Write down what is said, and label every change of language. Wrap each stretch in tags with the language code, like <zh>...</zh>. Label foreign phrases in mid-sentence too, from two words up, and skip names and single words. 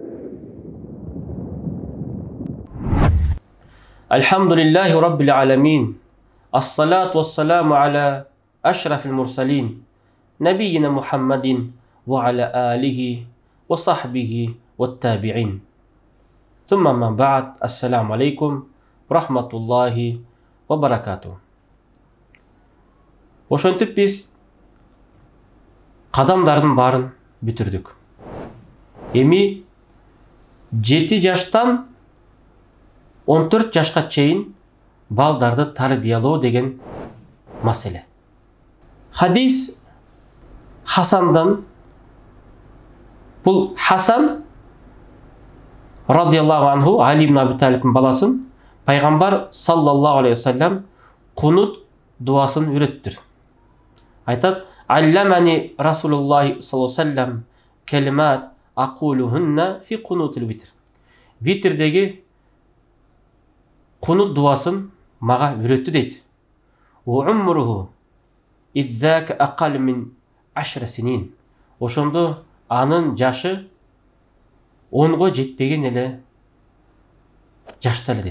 <ar>الحمد لله رب العالمين الصلاة والسلام على أشرف المرسلين نبينا محمد وعلى آله وصحبه والتابعين ثم ما بعد السلام عليكم ورحمة الله وبركاته.</ar> <ky>Ошентип биз кадамдардын баарын бүтүрдүк. Эми 7 жаштан 14 жашка чейин балдарды тарбиялоо деген маселе. Хадис Хасандан. Бул Хасан</ky> <ar>رضي الله عنه</ar> <ky>Али ибн Аби Талибтин баласын пайгамбар</ky> <ar>صلى الله عليه وسلم</ar> <ky>кунут дуасын үйрөттүр.</ky> <ar>Айтат: علمني رسول الله صلى الله عليه وسلم كلمات أقولهن في قنوت الوتر.</ar> <ky>Витрдеги кунут дуасын мага үйрөттү дейт.</ky> <ar>وعمره إذ ذاك أقل من 10 سنين.</ar> <ky>Ошондо анын жашы 10го жетпеген эле жашта эле дейт.</ky>